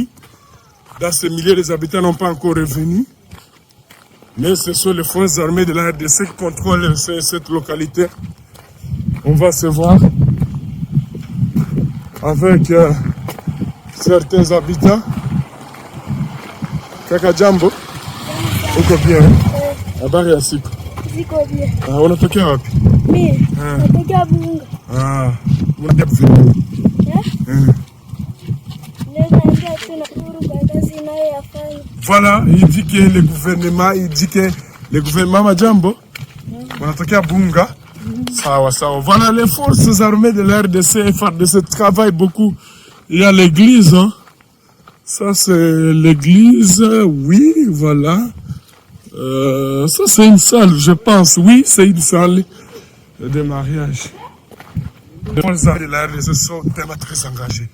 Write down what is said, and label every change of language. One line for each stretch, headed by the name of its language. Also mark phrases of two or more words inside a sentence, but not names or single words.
French: Dans ce milieu, les habitants n'ont pas encore revenu. Mais ce sont les forces armées de la RDC qui contrôlent cette localité. On va se voir avec certains habitants.
Swahili: Kaka Jambo, uko bien? Habari ya siku? Ziko bien. Unatokea wapi? Mimi natokea Buhunga. Unaenda kufanya?
French: Voilà, il dit que le gouvernement Majambo,
Swahili: wanatokea Buhunga. Sawa sawa.
French: Voilà, les forces armées de la RDC, FARDC travaillent beaucoup. Il y a l'église, hein. Ça c'est l'église, oui, voilà. Ça c'est une salle, je pense. Oui, c'est une salle de mariage. Les forces armées de la RDC sont tellement très engagées.